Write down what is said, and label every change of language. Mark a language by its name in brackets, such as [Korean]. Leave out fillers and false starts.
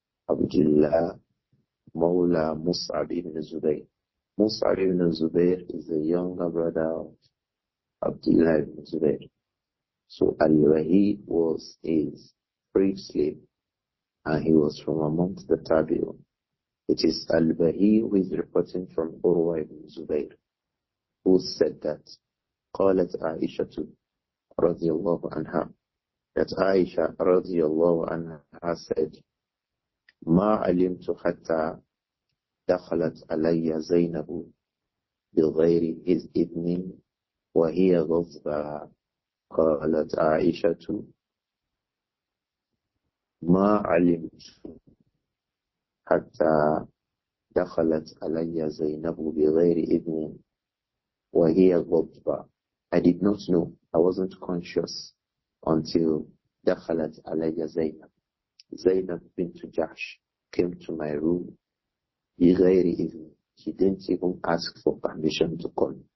[English] Abdullah Mawla Mus'ab ibn Zubayr. Mus'ab ibn Zubayr is the younger brother of Abdullah ibn Zubayr. So al-Bahi was his freed slave, and he was from amongst the Tabi'un. It is al-Bahi who is reporting from Urwa ibn Zubayr, who said that [Arabic] قالت عائشة رضي الله عنها, [English] that Āishah رضي الله عنها said, [Arabic] ما علمت حتى دخلت علي زينب بغير إذن وهي غضبة. قالت عائشة ما علمت حتى دخلت علي زينب بغير إذن وهي غضبة. [English] I did not know, I wasn't conscious until [Arabic] دخلت علي زينب. [English] Zainab bint Jahsh came to my room [Arabic] بغير إذن. [English] She didn't even ask for permission to come.